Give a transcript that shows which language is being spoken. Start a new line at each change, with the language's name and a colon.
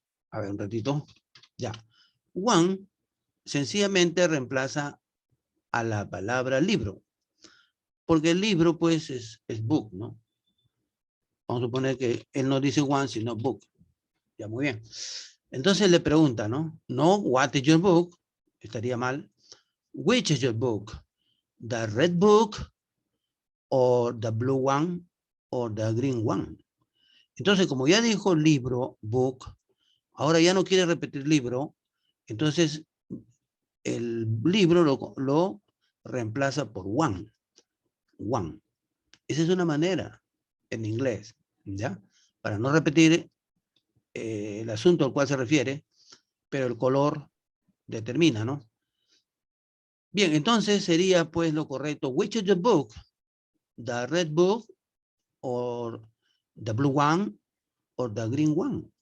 Spanish: A ver, un ratito. Ya. One sencillamente reemplaza a la palabra libro. Porque el libro, pues, es book, ¿no? Vamos a suponer que él no dice one, sino book. Ya, muy bien. Entonces le pregunta, ¿no?
English: No, what is your book?
Spanish: Estaría mal.
English: Which is your book? The red book or the blue one or the green one.
Spanish: Entonces, como ya dijo libro, book, ahora ya no quiere repetir libro, entonces el libro lo reemplaza por one. One. Esa es una manera en inglés, ¿ya? Para no repetir el asunto al cual se refiere, pero el color determina, ¿no? Bien, entonces sería pues lo correcto.
English: Which is the book? The red book or the blue one or the green one.